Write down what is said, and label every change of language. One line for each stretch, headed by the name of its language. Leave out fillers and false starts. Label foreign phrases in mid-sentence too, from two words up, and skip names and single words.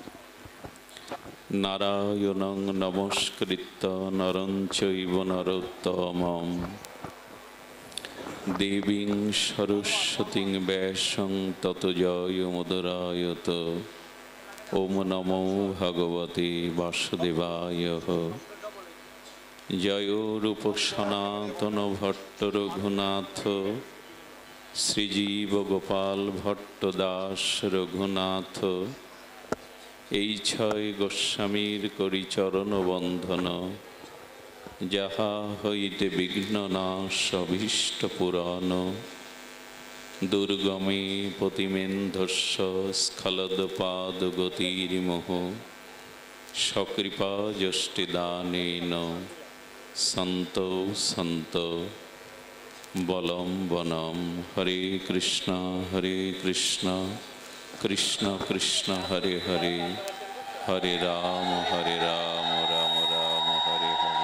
Sanskrit: নারায়ণং নমস্কৃত্য নরং চৈব নরোত্তমম, দেবীং সরস্বতীং ব্যাসং ততো জয়মুদরায়ত। ওম নমো ভগবতে বাসুদেবায়।
Bangla: জয় রূপ সনাতন ভট্ট রঘুনাথ, শ্রীজীব গোপাল ভট্ট দাস রঘুনাথ। এই ছয় গোস্বামীর করি চরণ বন্ধন, যাহা হইতে বিঘ্ন নাশ অভীষ্ট পুরাণ।
Sanskrit: দুর্গমে পতিমেন্ধস্য স্খলদপাদ গতির্মোহ, সকৃপা যষ্টিদানেন সন্ত সন্ত বলম বনম। হরে কৃষ্ণ কৃষ্ণ কৃষ্ণ হরে হরে, হরে রাম রাম রাম হরে হরে।